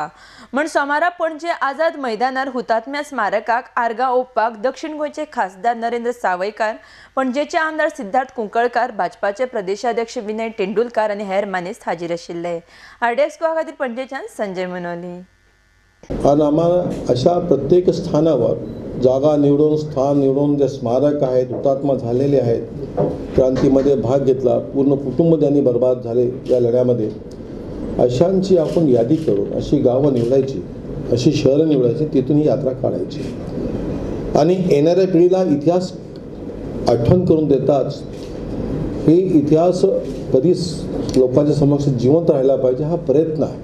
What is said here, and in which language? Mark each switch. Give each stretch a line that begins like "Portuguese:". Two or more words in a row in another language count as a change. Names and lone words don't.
Konkani: म्हण सोमारा पणजे आझाद मैदानार हुतात्म्या स्मारकाक आर्गां ओंपपाक दक्षिण गोंयचे खासदार नरेंद्र सावयकार, पणजेचे आमदार सिद्धार्थ कुंकळकार, भाजपाचे प्रदेशाध्यक्ष विनय तेंडुलकार आनी हेर मानेस्त हाजीर आशिल्ले। RDX गोवा खातीर पणजेच्यान संजय मनोली।
Marathi: आणि आम्हाला अशा प्रत्येक स्थानावर जागा निवडून, स्थान निवडून जे स्मारक आहेत, हुतात्मा झालेले आहेत, क्रांतीमध्ये भाग घेतला, पूर्ण कुटुंब त्यांनी बर्बाद झाले या लढ्यामध्ये, अशांची आपण यादी करून अशी गावं निवडायची, अशी शहरं निवडायची, तिथून ही यात्रा काढायची आणि येणाऱ्या पिढीला इतिहास आठवण करून देताच हे इतिहास कधीच लोकांच्या समक्ष जिवंत राहिला पाहिजे हा प्रयत्न आहे।